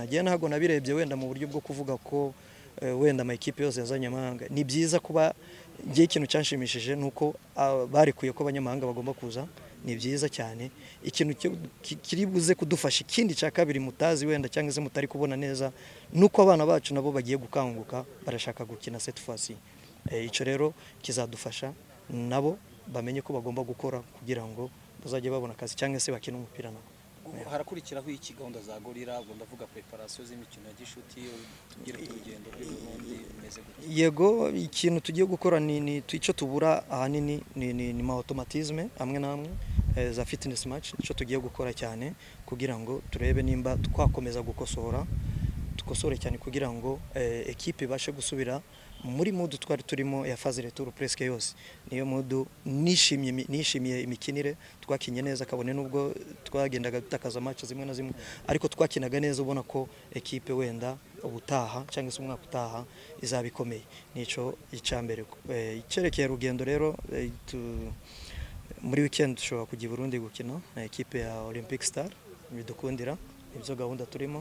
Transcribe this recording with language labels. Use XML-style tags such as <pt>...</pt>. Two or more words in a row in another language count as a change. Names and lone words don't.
<rw>Gihe ntago nabirebye wenda mu buryo bwo kuvuga ko wenda amayikipe yose yazanye amahanga. Ni byiza kuba gihe ikintu cyanshimishije nuko barekuye ko abanyamahanga bagomba kuza, ni byiza cyane. Ikintu kiri buze kudufasha ikindi cya kabiri mutazi wenda cyangwa se mutari kubona neza, nuko abana bacu nabo bagiye gukanguka, barashaka gukina</rw> <fr>cette fois-ci.</fr> <rw>Icyo rero kizadufasha nabo bamenye ko bagomba gukora kugira ngo bazajye babona akazi cyangwa se bakina umupira nabo. Harakurikiraho iki gahunda za Gorilla, ubwo ndavuga preparation z'imikino ya gishuti, tugire ku rugendo rw'Uburundi bimeze gute? Yego, ikintu tugiye gukora ni icyo tubura ahanini ni ma automatisme amwe namwe za</rw> <en>fitness match,</en> <rw>icyo tugiye gukora cyane kugira ngo turebe nimba twakomeza tukosore cyane kugira ngo equipe ibashe gusubira muri mood twari turimo ya</rw> <fr>phase retour presque</fr> <rw>yose. Niyo mood nishimiye imikinire, twakinye neza kabone nubwo twagendaga dutakaza match zimwe na zimwe, ariko twakinaga neza, ubona ko equipe wenda ubutaha cyangwa se umwaka utaha izabikomeye.</rw> <rn>Nico icambere.</rn> <rw>Icerekeye rugendo rero muri weekend dushobora kujya i Burundi gukina na equipe ya Olympic Star bidukundira, nibyo gahunda turimo.</rw>